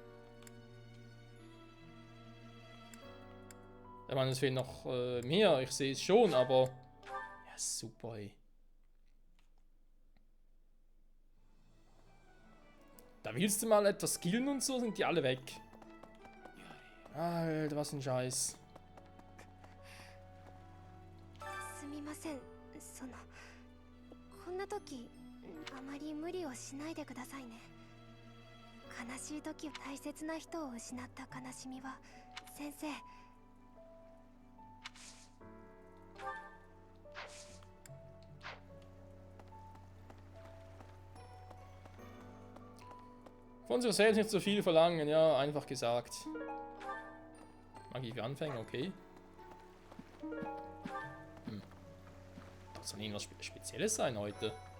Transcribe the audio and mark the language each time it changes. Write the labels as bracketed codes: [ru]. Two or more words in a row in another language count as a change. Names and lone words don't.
[de] Ich meine, es fehlen noch mehr, ich sehe es schon, aber... Ja, super, ey. Da willst du mal etwas skillen und so, sind die alle weg. Alter, was ein Scheiß. [ja] すみません。こんな時あまり無理をしないでくださいね。悲しい時、大切な人を失った悲しみは先生。 [de] Von sich selbst nicht so viel verlangen, ja, einfach gesagt. Magie für Anfänger, okay. Das soll irgendwas Spezielles sein heute.